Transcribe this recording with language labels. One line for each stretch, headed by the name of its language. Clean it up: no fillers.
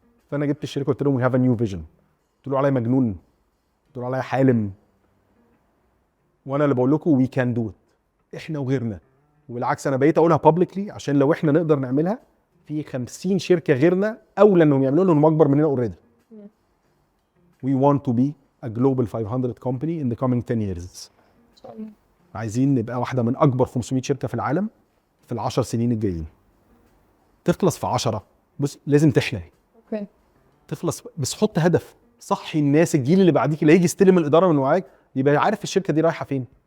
Arabic: فانا جبت الشركه قلت لهم
English: We have a new vision.
Arabic: قلت عليا مجنون، قلت عليا حالم، وانا اللي بقول لكم
English: we can do it,
Arabic: احنا وغيرنا. وبالعكس انا بقيت اقولها بابليكلي عشان لو احنا نقدر نعملها، في 50 شركه غيرنا اولى انهم يعملوا لهم اكبر مننا اوريدي.
English: We want to be a global 500 company in the coming 10 years.
Arabic: عايزين نبقى واحده من اكبر 500 شركه في العالم في ال10 سنين الجايين. تخلص في 10، بص لازم تحلم.
English: Okay.
Arabic: تخلص بس حط هدف، صحي الناس، الجيل اللي بعديك اللي هيجي يستلم الاداره من وراك يبقى عارف الشركه دي رايحه فين.